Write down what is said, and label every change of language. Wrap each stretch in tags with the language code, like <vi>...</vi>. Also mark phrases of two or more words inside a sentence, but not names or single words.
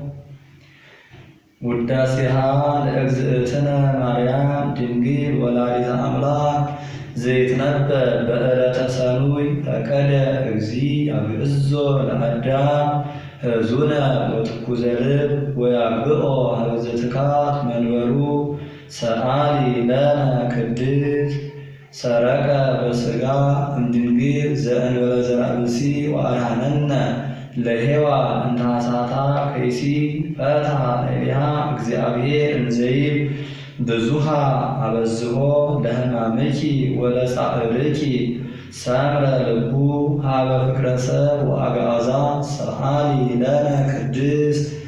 <gez>ውዳሴሃ ለእግዝእትነ ማርያም ድንግል ወላዲተ አምላክ ዘይትነበብ በዕለተ ሰኑይ ፈቀደ እግዚእ አግዕዞ ለአዳም ሕዙነ ወትኩዘ ልብ ወያብኦ ኀበ ዘትካት መንበሩ። ሰአሊ ለነ ቅድስት ሰረቀ በሥጋ እምድንግል ዘእንበለ ዘርአ ብእሲ ወአድኀነነ ለሔዋን እንተ ሐሳታ ከይሲ ፈትሐ ሌሊሃ እግዚአብሔር እንዘይብ ብዙሃ አበዝሖ ለሕማምኪ ወለጻዕርኪ ሰምረ ልቡ ኀበ ፍቅረ ሰብ ወአግዓዛ። ሰአሊ ለነ ቅድስት</gez>